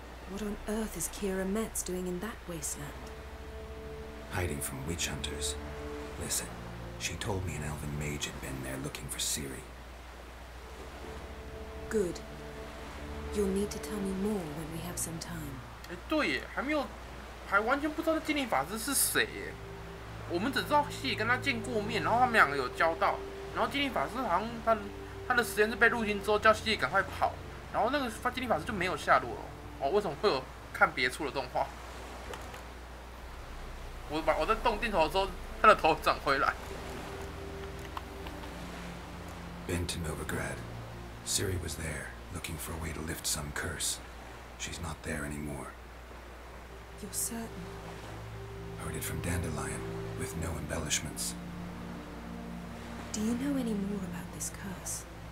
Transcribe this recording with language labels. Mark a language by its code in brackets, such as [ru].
[en] What on earth is Kira Metz doing in that wasteland? Hiding from witch hunters. Listen, she told me an elven mage had been there looking for Ciri. Good. You'll need to tell me more when we have some time. [zh] 哎，对耶，还完全不知道这精灵法师是谁耶。我们只知道西里跟他见过面，然后他们两个有交道。然后精灵法师好像他的实验室被入侵之后，叫西里赶快跑，然后那个精灵法师就没有下落了。哦，为什么会有看别处的动画。我在动镜头的时候，他的头转回来。 [en] Been to Novigrad. Ciri was there, looking for a way to lift some curse. She's not there anymore. You're certain? Heard it from Dandelion, with no embellishments. Do you know any more about this curse?